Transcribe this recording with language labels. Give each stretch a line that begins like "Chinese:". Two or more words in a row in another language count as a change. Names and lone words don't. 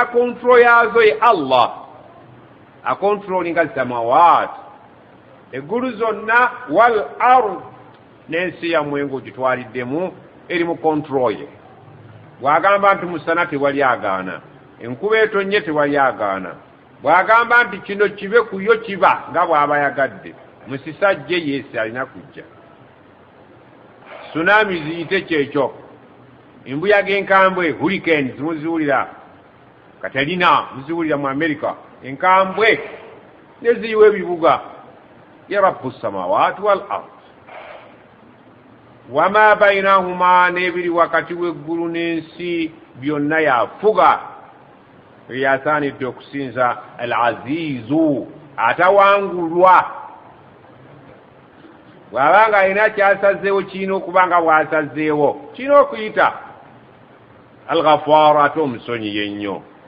Ganda: kontrol yazo ye allah akontrolinga samawat eggulu zonna
Arabic: والأرض
Ganda: n'ensi yammwe ng'ogitwaliddemu eri mu kontrol ye bw'agamba nti musana tewali agaana enkuba etonnye tewali agaana bw'agamba nti kino kibe kuyo kiba nga bw'aba yagadde musisajje yeesi alina kujja tsunami ziyite kyekyo embuyaga enkambwe hurricanes muziwulira katalina muziwulira mu america enkambwe neziyiwa ebibuga ya
Arabic: رب السماوات والأرض وما بينهما
Ganda: n'ebiri wakati w'eggulu n'ensi byonna yafuga yasaanidde okusinza al azizu atawangulwa bw'abanga alina kyasazeewo kirina okuba nga bw'asazeewo kirina okuyita alghafar ate omusonyi yennyo